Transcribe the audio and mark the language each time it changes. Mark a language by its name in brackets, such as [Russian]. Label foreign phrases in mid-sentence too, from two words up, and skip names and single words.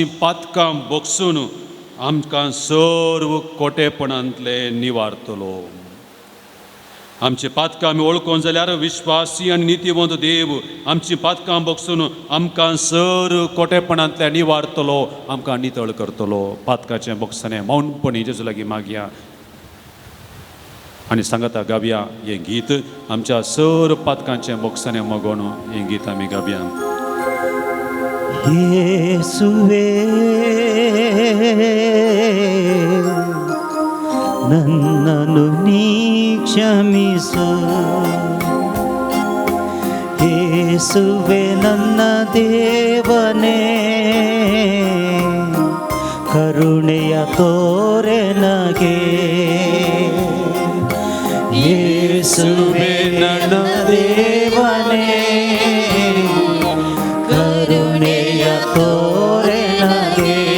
[Konkani] पातकां बगसून आमकां सर्व खोटेपणांतले निवारतलो आमचे पातकां आमी वळखूं जाल्यार विश्वासी आनी नित्यवंत देव आमची पातकां बगसून आमकां सर्व खोटेपणांतले निवारतलो आमकां नितळ करतलो पातकाचें बगसणें मौनपणी जेजू लागीं मागया आनी सांगता गावया हें गीत आमच्या सर्व पातकांचें बगसणें मोगोन हें गीत आमी गावया [Kannada] ಯೇಸುವೆ ನನ್ನನ್ನು ನೀ ಕ್ಷಮಿಸು ಯೇಸುವೆ ನನ್ನ ದೇವನೇ ಕರುಣೆಯ ತೋರೆ ನಗೆ ಯೇಸುವೆ ನನ್ನ ದೇವನೇ ಕರುಣೆಯ ತೋರೆ ನಗೆ